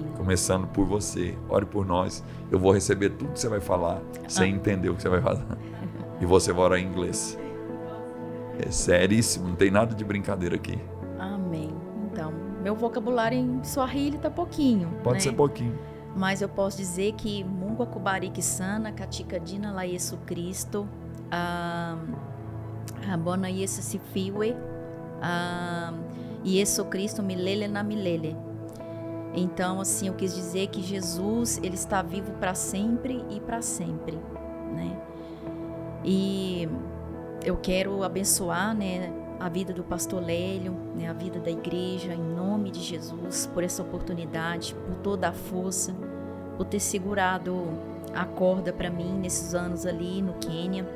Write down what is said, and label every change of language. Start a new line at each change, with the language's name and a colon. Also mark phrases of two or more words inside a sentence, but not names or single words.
Portuguese: Começando por você, ore por nós. Eu vou receber tudo que você vai falar, sem entender o que você vai falar. E você vai orar em inglês. É seríssimo, não tem nada de brincadeira aqui. Amém. Então, meu vocabulário em Swahili tá pouquinho. Pode ser pouquinho. Mas eu posso dizer que
Swahili: Mungu akubariki sana katika jina la Yesu Kristo. Bwana Yesu sifiwe. Yesu Kristo milele na milele.
Portuguese: Então, assim, eu quis dizer que Jesus, ele está vivo para sempre e para sempre, né? E eu quero abençoar, né, a vida do pastor Lélio, né, a vida da igreja, em nome de Jesus, por essa oportunidade, por toda a força, por ter segurado a corda para mim nesses anos ali no Quênia.